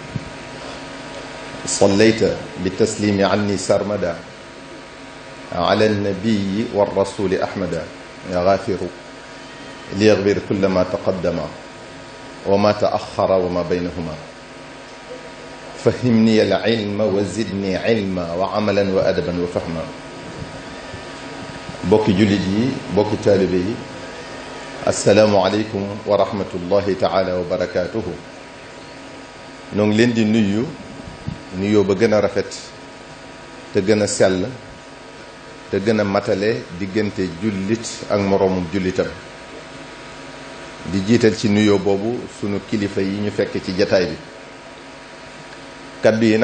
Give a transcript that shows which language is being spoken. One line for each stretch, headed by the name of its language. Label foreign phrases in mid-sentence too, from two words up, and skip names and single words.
Arabic: صليت بالتسليم عني سرمدا على النبي والرسول أحمد يا غافر ليغفر كل ما تقدم وما تأخر وما بينهما فهمني العلم وزدني علما وعملا وأدبا وفهما
Wolof: bokki jullit yi bokki taalibe yi
Arabic: السلام عليكم ورحمة الله تعالى وبركاته
Wolof: noo ngi leen di nuyoo ba gën a rafet te gën a sell te gën a matale diggante jullit ak moroomum jullitam di jiital ci nuyoo boobu sunu kilifa yi ñu fekk ci jataay bi kaddu yi